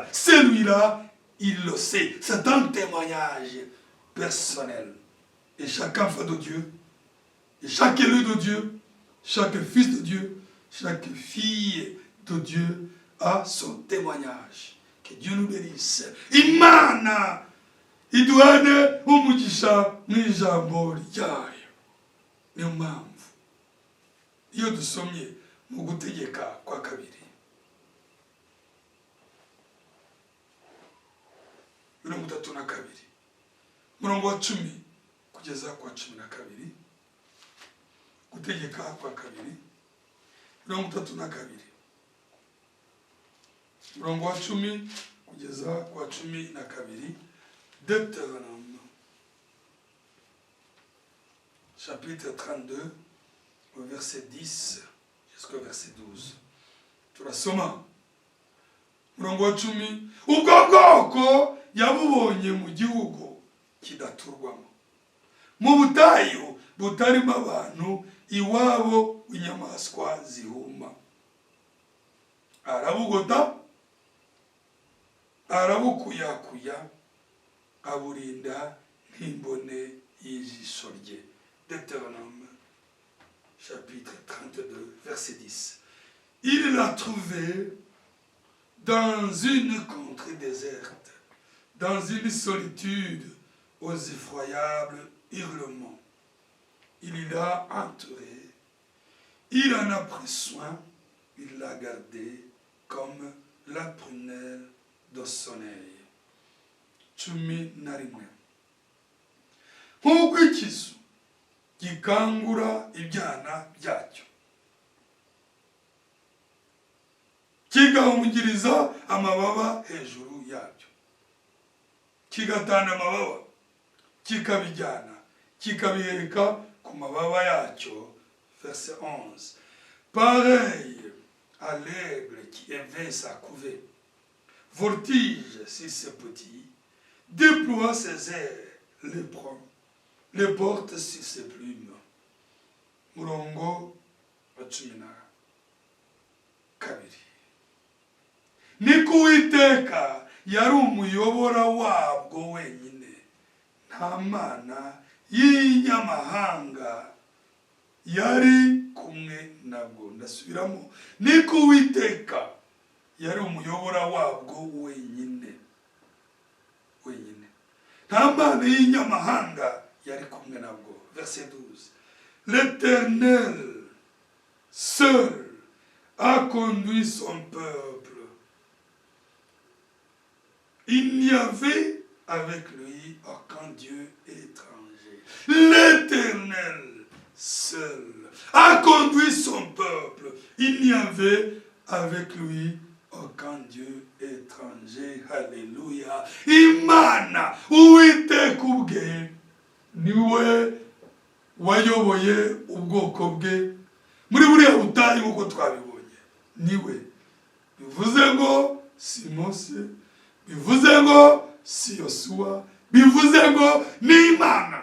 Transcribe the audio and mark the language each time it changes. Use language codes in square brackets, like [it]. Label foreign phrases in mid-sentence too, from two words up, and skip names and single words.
[fr] Celui-là, il le sait. C'est un témoignage personnel. Et chaque enfant de Dieu, et chaque élu de Dieu, chaque fils de Dieu, chaque fille de Dieu a son témoignage. Que Dieu nous bénisse. [rw] Imana iduhane umugisha n'ijambo ryayo. Niyo mpamvu iyo dusomye mu gutegeka kwa kabiri 32 murongo wa 10 kugeza kwa 12. Gutegeka kwa kabiri 32 murongo wa 10 kugeza kwa 12. [fr] Deutéronome chapitre 32 au verset 10 jusqu'au verset 12. [rw] Turasoma murongo wa 10. Ubwo bwoko yabubonye mu gihugu kidaturwamo, mu butayu butarimo abantu, iwabo w'inyamaswa zihuma. Arabugota, arabukuyakuya, aburinda nk'imbone y'ijisho rye. [fr] Deutéronome chapitre 32 verset 10. Il l'a trouvé dans une contrée déserte, dans une solitude aux effroyables hurlements. Il l'a entouré, il en a pris soin, il l'a gardé comme la prunelle de son œil. 11. [rw] Nk'uko ikizu gikangura ibyana byacyo, kigahungiriza amababa hejuru yabyo, kigatana amababa, kikabijyana, kikabiheka ku mababa yacyo. [fr] Verset 11. Pareil à l'aigle qui éveille sa couvée voltige sur ses petits, déploie ses ailes, les prend, les porte sur ses plumes. [rw] Murongo wa 12. Niko Uwiteka yari umuyobora wabwo wenyine, nta mana y'inyamahanga yari kumwe nabwo. Ndasubiramo, niko Uwiteka yari umuyobora wabwo wenyine, nta mana y'inyamahanga yari kumwe nabwo. [fr] Verset 12. L'Éternel seul a conduit son peuple. Il n'y avait avec lui aucun Dieu étranger. L'Éternel seul a conduit son peuple. Il n'y avait avec lui aucun Dieu étranger. Alléluia. [rw] Imana Uwiteka ubwe niwe wayoboye ubwoko bwe muri buriya butayu nk'uko twabibonye. Niwe. Bivuze ngo si Mose, bivuze ngo si Yosuwa, bivuze ngo ni Imana.